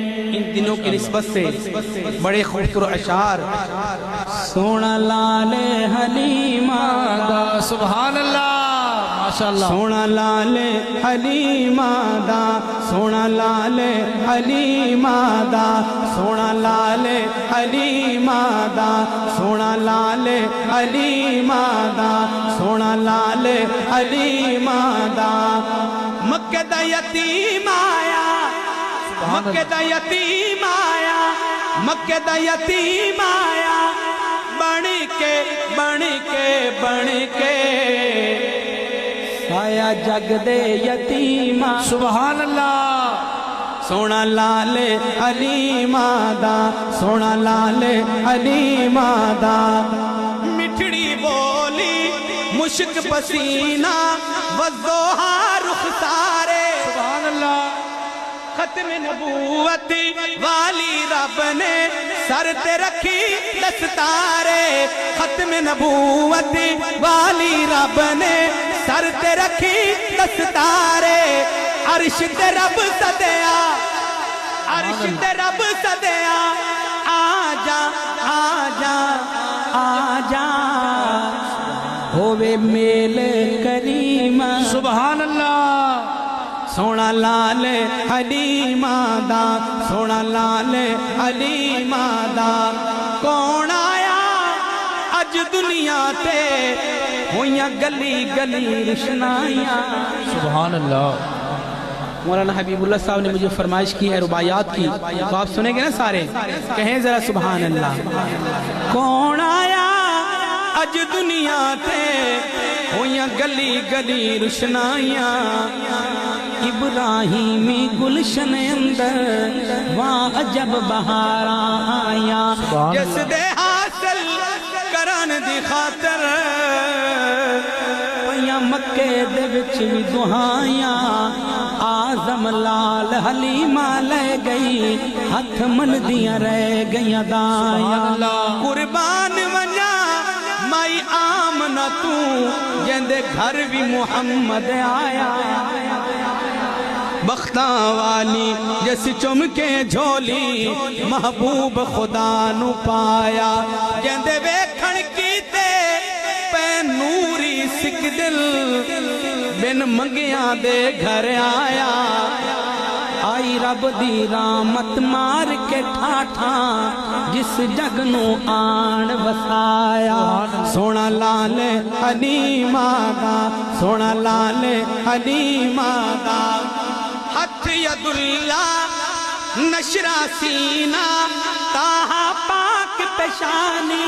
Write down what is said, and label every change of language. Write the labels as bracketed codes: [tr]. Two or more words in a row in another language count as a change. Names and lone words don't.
[ur] ان دنوں کی نسبت سے بڑے خوبصورت اشعار [pa] سونا لال حلیمہ دا [ar] سبحان اللہ ماشاءاللہ [pa] سونا لال حلیمہ دا سونا لال حلیمہ دا سونا لال حلیمہ دا سونا لال حلیمہ دا سونا لال حلیمہ دا مکہ دا یتیم آیا مکہ دا یتیم آیا مکہ دا یتیم آیا بن کے آیا جگ دے یتیم [ar] سبحان اللہ [pa] سونا لال حلیمہ دا سونا لال حلیمہ دا مٹھڑی بولی مشک پسینہ وضوحا رخسارے [ar] سبحان اللہ [pa] ختم نبوت والی رب نے سر تے رکھی دستارے ختم نبوت والی رب نے سر تے رکھی دستارے عرش تے رب سدیا عرش تے رب سدیا آجا آجا آجا ہووے میل کریم [ar] سبحان اللہ [pa] سونا لال حلیمہ دا سونا لال حلیمہ دا کون آیا اج دنیا تے ہویاں گلی گلی روشنائیاں [ar] سبحان اللہ [ur] مولانا حبیب اللہ صاحب نے مجھے فرمائش کی ہے رباعیات کی تو آپ سنیں گے نا سارے کہیں ذرا [ar] سبحان اللہ [pa] کون آیا اج دنیا تے ہویاں گلی گلی روشنائیاں ابراہیمی گلشن اندر وہاں عجب بہاراں آیاں جس دے حاصل کرن دی خاطر پئیاں مکے دے وچ وی دعائیاں آزم لال حلیمہ لے گئی ہتھ من دیاں رہ گئیاں دایاں قربان ونجا مائی آمنہ تو جندے گھر بھی محمد آیا بختاں والی جس چمکے جھولی محبوب خدا نو پایا جندے ویکھن کیتے پہ نوری سکھ دل بن منگیاں دے گھر آیا آئی رب دی رحمت مار کے ٹھاٹھا جس جگ نو آن وسایا سونا لال حلیمہ دا سونا لال حلیمہ دا ہتھ [ar] ید اللہ [pa] نشرہ سینہ تاہا پاک پیشانی